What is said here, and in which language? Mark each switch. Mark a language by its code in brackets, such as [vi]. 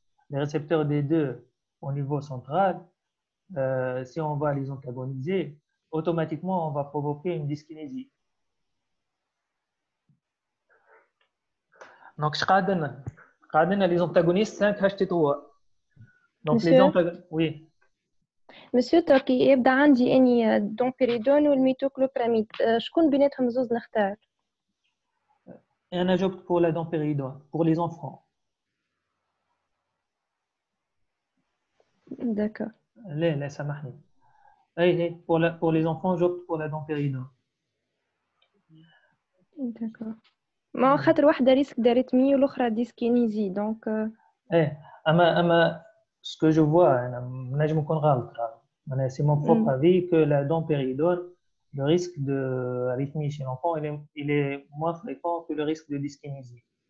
[fr] Les récepteurs D2 au niveau central, si on va les antagoniser, automatiquement on va provoquer une dyskinésie. Donc, les antagonistes 5-HT3. Donc, les antagonistes, oui. [ar] مسيو توكي يبدا عندي اني دومبيريدون والميتوكلوبراميد شكون بيناتهم زوز نختار؟ انا جبت [fr] pour la dompéridone pour les enfants. D'accord. [ar] لا سامحني. [fr] اي pour les enfants [ar] جبت [fr] pour la dompéridone. D'accord. [ar] ما خاطر واحده ريسك داريتمي والاخرى ديسكينيزي دونك ايه اما [fr] ce que je vois [ar] انا نجم نكون غلط. [fr] C'est mon propre avis que la dompéridone, le risque d'arythmie chez l'enfant, il est moins fréquent que le risque de dyskinésie.